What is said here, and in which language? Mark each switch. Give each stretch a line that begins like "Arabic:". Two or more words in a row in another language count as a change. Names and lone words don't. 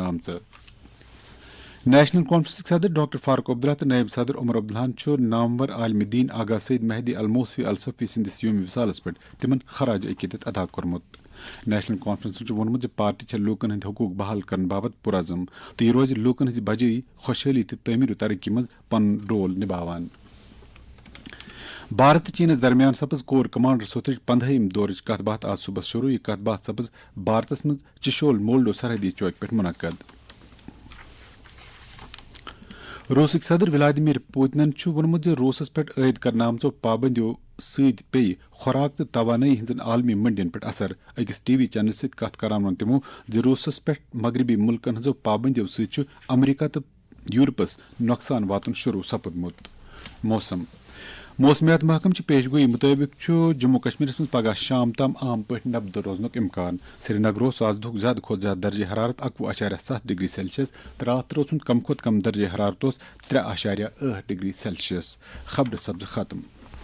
Kashmiri: آمژ نیشنل کانفرنس صدر ڈاکٹر فاروق عبداللہ تو نائب صدر عمر عبداللہ نامور عالم دین آغا سید مہدی الموصفی الصفی سندس یوم وصالس پہ تمن خراج عقیدت ادا کورمت نیشنل کانفرنس وونمت پارٹی لوکن ہند حقوق بحال کرنے باپت پرعزم تو یہ روز لوکن ہز بجائی خوشحالی تو تعمیر و ترقی مز پن رول نبھاوان بھارت تو چینس درمیان سپز کور کمانڈر سوترچ 15 دورچ کت بات آج صبح شروع یہ کت بات سپز بھارتس مز چشول مولڈو سرحدی چوک پہ منعقد روسک صدر ولادیمیر پوتنن وونمت روسس پہ عائد کرنے آمژو پابندیو ست پی خوراک تو توانائی ہزن عالمی منڈین پہ اثر اکس ٹی وی چینل ست کت کران ون تمو روسس پہ مغربی ملکن ہزو پابندیو ست امریکہ تو یورپس نقصان واتن شروع سپدمت موسمیات محکم پیش گوئی مطابق جموں کشمیر مز پگہ شام تام عام پہ نبدہ روزنک امکان سری نگر آز دہ زیادہ کھت زیادہ درجہ حرارت 21.7 ڈگری سیلسیس تو رات روز کم کھت کم درجہ حرارت 3.8 ڈگری سیلسیس خبر سبز ختم